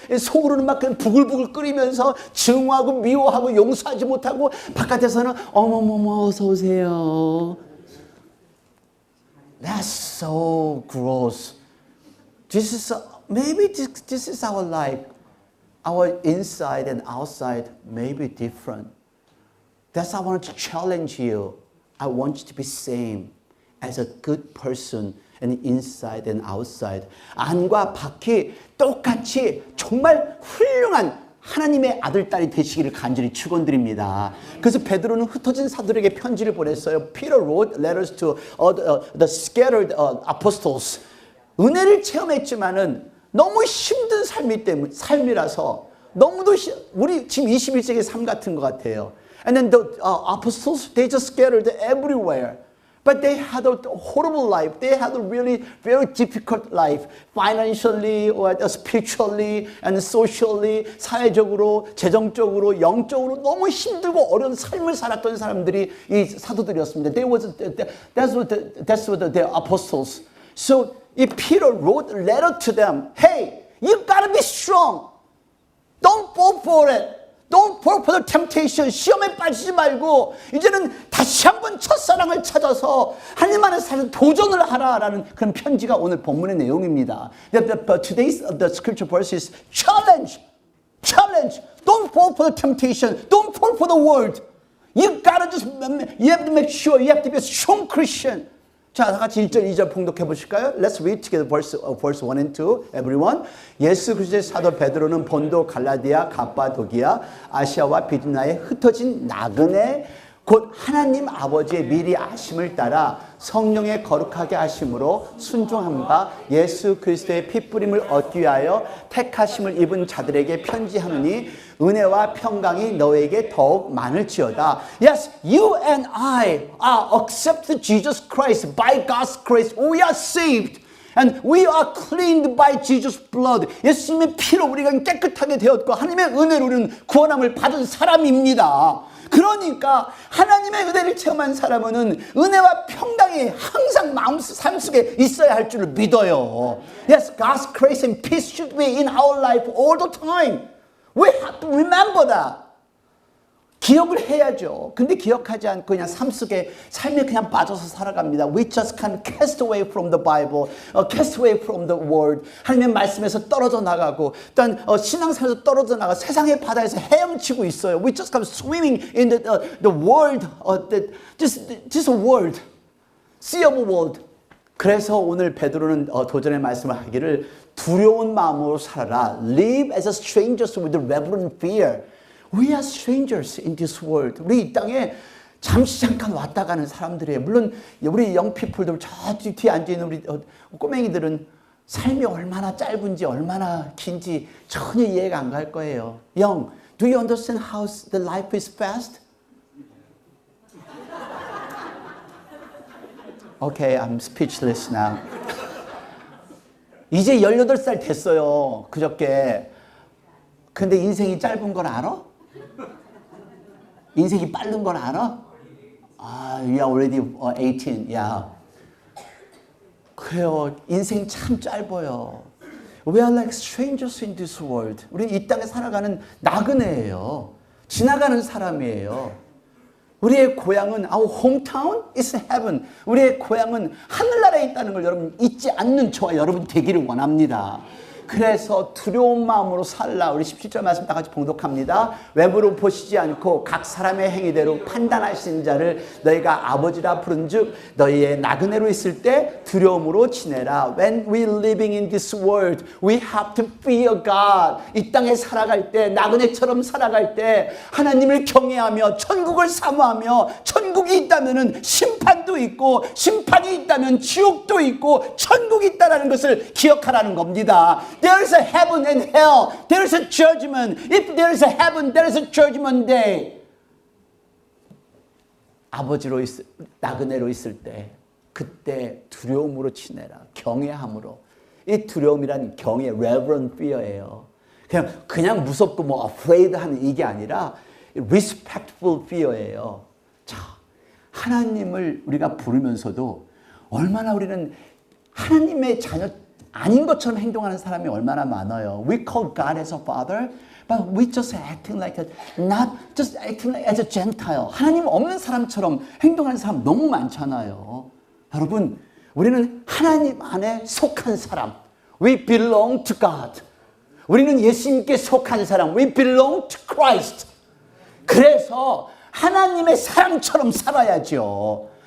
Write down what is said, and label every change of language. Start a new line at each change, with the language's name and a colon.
Korean: 속으로는 막 부글부글 끓이면서 증오하고 미워하고 용서하지 못하고 바깥에서는 어머머머 어서 오세요.
English: That's so gross. Maybe this is our life. Our inside and outside may be different. That's why I want to challenge you. I want you to be same as a good person and inside and outside.
Korean: 안과 밖이 똑같이 정말 훌륭한 하나님의 아들, 딸이 되시기를 간절히 축원드립니다. 그래서 베드로는 흩어진 사도들에게 편지를 보냈어요.
English: Peter wrote letters to the scattered apostles.
Korean: 은혜를 체험했지만은 너무 힘든 삶이라서 너무도 우리 지금 21세기 삶 같은 것 같아요.
English: And then the apostles, they just scattered everywhere. But they had a horrible life. They had a really very difficult life. Financially, or spiritually, and socially,
Korean: 사회적으로, 재정적으로, 영적으로 너무 힘들고 어려운 삶을 살았던 사람들이 이 사도들이었습니다.
English: That's what the apostles. So if Peter wrote a letter to them, hey, you gotta be strong. Don't fall for it. Don't fall for the temptation.
Korean: 시험에 빠지지 말고 이제는 다시 한번 첫사랑을 찾아서 하나님 안에 사는 도전을 하라라는 그런 편지가 오늘 본문의 내용입니다.
English: Today's the scripture verse is challenge. Challenge. Don't fall for the temptation. Don't fall for the world. You have to make sure you have to be a strong Christian.
Korean: 자, 다 같이 1절, 2절 봉독해 보실까요?
English: Let's read together verse 1 and 2, everyone.
Korean: 예수 그리스도의 사도 베드로는 본도, 갈라디아, 갑바도기아, 아시아와 비두니아에 흩어진 나그네 곧 하나님 아버지의 미리 아심을 따라 성령의 거룩하게 하심으로 순종함과 예수 그리스도의 핏부림을 얻기 위하여 택하심을 입은 자들에게 편지하노니 은혜와 평강이 너에게 더욱 많을지어다.
English: Yes, you and I are accepted Jesus Christ by God's grace. We are saved. And we are cleaned by Jesus' blood.
Korean: 예수님의 피로 우리가 깨끗하게 되었고 하나님의 은혜로 우리는 구원함을 받은 사람입니다. 그러니까 하나님의 은혜를 체험한 사람은 은혜와 평강이 항상 삶 속에 있어야 할 줄을 믿어요.
English: Yes, God's grace and peace should be in our life all the time. We have to remember that.
Korean: 기억을 해야죠. 근데 기억하지 않고 그냥 삶 속에 삶에 그냥 빠져서 살아갑니다.
English: We just can't cast away from the Bible, cast away from the Word.
Korean: 하나님의 말씀에서 떨어져 나가고, 일단 신앙생활에서 떨어져 나가 세상의 바다에서 헤엄치고 있어요.
English: We just come swimming in the world, this world, sea of world.
Korean: 그래서 오늘 베드로는 도전의 말씀을 하기를 두려운 마음으로 살아라.
English: Live as a strangers with reverent fear. We are strangers in this world.
Korean: 우리 이 땅에 잠시 잠깐 왔다 가는 사람들이에요. 물론 우리 영피플들 저 뒤에 앉아있는 우리 꼬맹이들은 삶이 얼마나 짧은지 얼마나 긴지 전혀 이해가 안 갈 거예요.
English: 영, do you understand how the life is fast? Okay, I'm speechless now.
Korean: 이제 18살 됐어요. 그저께. 근데 인생이 짧은 걸 알아? 인생이 빠른 걸 알아?
English: You are already 18. Yeah.
Korean: 그래요. 인생 참 짧아요.
English: We are like strangers in this world.
Korean: 우리 이 땅에 살아가는 나그네예요. 지나가는 사람이에요. 우리의 고향은
English: our hometown is heaven.
Korean: 우리의 고향은 하늘나라에 있다는 걸 여러분 잊지 않는 저와 여러분 되기를 원합니다. 그래서 두려운 마음으로 살라. 우리 17절 말씀 다 같이 봉독합니다. 외모로 보시지 않고 각 사람의 행위대로 판단하시는 자를 너희가 아버지라 부른즉 너희의 나그네로 있을 때 두려움으로 지내라.
English: When we living in this world, we have to fear God.
Korean: 이 땅에 살아갈 때, 나그네처럼 살아갈 때 하나님을 경외하며 천국을 사모하며 천국이 있다면은 심판도 있고 심판이 있다면 지옥도 있고 천국이 있다라는 것을 기억하라는 겁니다.
English: There is a heaven and hell. There is a judgment. If there is a heaven, there is a judgment day.
Korean: 아버지로 나그네로 있을 때 그때 두려움으로 지내라. 경외함으로. 이 두려움이란 경외,
English: reverent fear
Korean: 예요. 그냥 무섭고 뭐 afraid 하는 이게 아니라
English: respectful fear
Korean: 예요. 자, 하나님을 우리가 부르면서도 얼마나 우리는 하나님의 자녀 아닌 것처럼 행동하는 사람이 얼마나 많아요.
English: We call God as a father, but we just acting like not just acting like as a Gentile.
Korean: 하나님 없는 사람처럼 행동하는 사람 너무 많잖아요. 여러분, 우리는 하나님 안에 속한 사람.
English: We belong to God.
Korean: 우리는 예수님께 속한 사람.
English: We belong to Christ.
Korean: 그래서 하나님의 사람처럼 살아야죠.